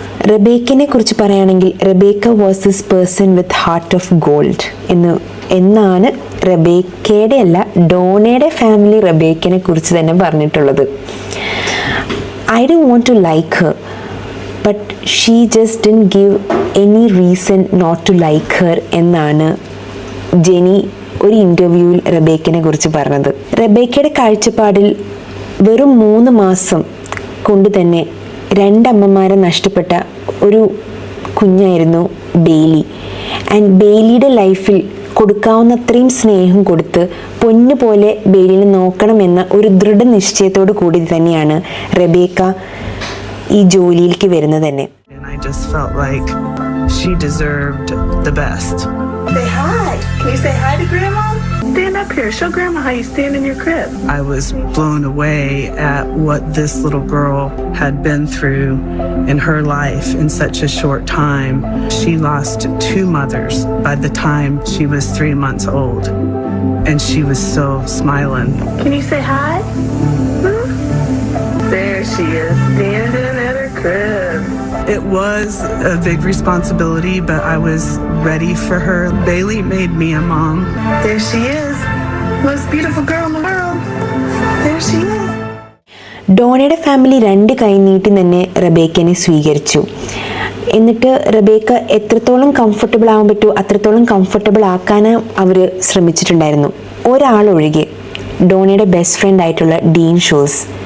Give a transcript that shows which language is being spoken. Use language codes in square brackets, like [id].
[ml] റെബേക്കിനെ കുറിച്ച് പറയുകയാണെങ്കിൽ Rebecca [en] was this person with heart of gold [ml] എന്നാണ് റെബേക്കയുടെ അല്ല ഡോണയുടെ ഫാമിലി റെബേക്കിനെ കുറിച്ച് തന്നെ പറഞ്ഞിട്ടുള്ളത്. [en] I don't want to like her, but she just didn't give any reason not to like her [ml] എന്നാണ് ജെനി ഒരു ഇൻ്റർവ്യൂവിൽ റെബേക്കിനെ കുറിച്ച് പറഞ്ഞത്. റെബേക്കയുടെ കാഴ്ചപ്പാടിൽ വെറും 3 മാസം കൊണ്ട് തന്നെ 2 അമ്മമാരെ നഷ്ടപ്പെട്ട ഒരു കുഞ്ഞായിരുന്നു ബെയിലി. ആൻഡ് ബെയിലിയുടെ ലൈഫിൽ കൊടുക്കാവുന്നത്രയും സ്നേഹം കൊടുത്ത് പൊന്നുപോലെ ബെയിലിനെ നോക്കണമെന്ന ഒരു ദൃഢനിശ്ചയത്തോടു കൂടി തന്നെയാണ് റെബേക്ക ഈ ജോലിയിലേക്ക് വരുന്നത് തന്നെ. [en] I just felt like she deserved the best. Say hi. Can you say hi to Grandma? Stand up here. Show Grandma how you stand in your crib. I was blown away at what this little girl had been through in her life in such a short time. She lost 2 mothers by the time she was 3 months old. And she was still smiling. Can you say hi? There she is, standing at her crib. It was a big responsibility, but I was ready for her. Bailey made me a mom. There she is, most beautiful girl in the world. There she is. [ml] ഡോണയുടെ family 2 കൈ നീട്ടി തന്നെ റെബേക്കനെ സ്വീകരിച്ചു. എന്നിട്ട് Rebecca എത്രത്തോളം comfortable ആവാൻ പറ്റുമോ അത്രത്തോളം comfortable ആക്കാൻ അവർ ശ്രമിച്ചിട്ടുണ്ടായിരുന്നു. ഒരാളൊഴികെ ഡോണയുടെ ബെസ്റ്റ് ഫ്രണ്ട് ആയിട്ടുള്ള ഡീൻ ഷോസ്.